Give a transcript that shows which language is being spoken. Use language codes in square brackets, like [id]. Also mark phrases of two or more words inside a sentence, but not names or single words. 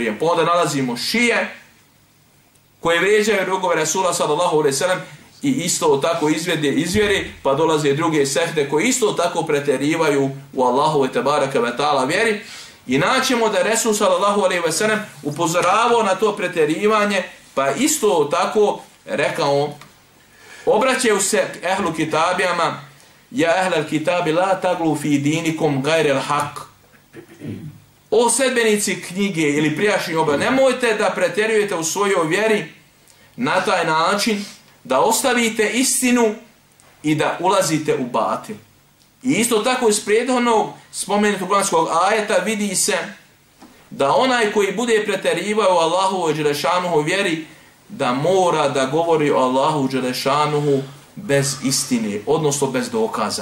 [bs] Pa onda nalazimo šije koje vrijeđaju drugove Resula [ar] صلى الله عليه وسلم [bs] i isto tako izvjeri, pa dolaze druge sekte koje isto tako pretjerivaju u [ar] الله وتبارك وتعالى [bs] vjeri. I naćemo da Resul [ar] صلى الله عليه وسلم [bs] upozoravao na to pretjerivanje, pa isto tako rekao, obraćaju se ehlu kitabijama, [ar] يا أهل الكتاب لا تغلوا في دينكم غير الحق. [bs] O sedbenici knjige ili prijašnji oba, nemojte da pretjerujete u svojoj vjeri na taj način da ostavite istinu i da ulazite u batil. I isto tako iz prethodnog spomenutog kuranskog ajeta vidi se da onaj koji bude pretjerivao u Allahovu dželešanuhu vjeri, da mora da govori o Allahu dželešanuhu bez istine, odnosno bez dokaza.